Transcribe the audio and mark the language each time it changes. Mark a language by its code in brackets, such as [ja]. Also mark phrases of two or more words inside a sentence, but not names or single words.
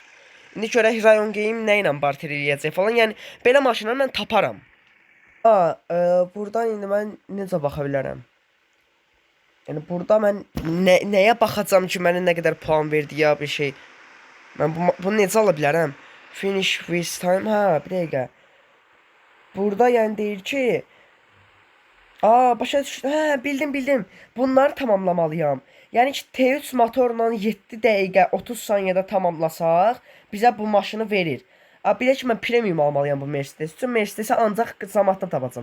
[az] İndi görək Rayon Game nə ilə barter eləyəcək falan. Yəni belə maşınları mən taparam. Buradan indi mən necə baxa bilərəm? Yəni burada mən nəyə baxacam ki, mənə nə qədər puan verdi ya bir şey. Mən bunu necə ala bilərəm? [en] Finish with time. [az] Ha, bir dəqiqə. Burada yəni deyir ki, başa düşdüm. Hə, bildim. Bunları tamamlamalıyam. Yəni ki, T3 motorla 7 dəqiqə 30 saniyədə tamamlasaq, bizə bu maşını verir. Bir də ki, mən premium almalıyam bu Mercedes üçün. Mercedes'i ancaq zamanla tapacam.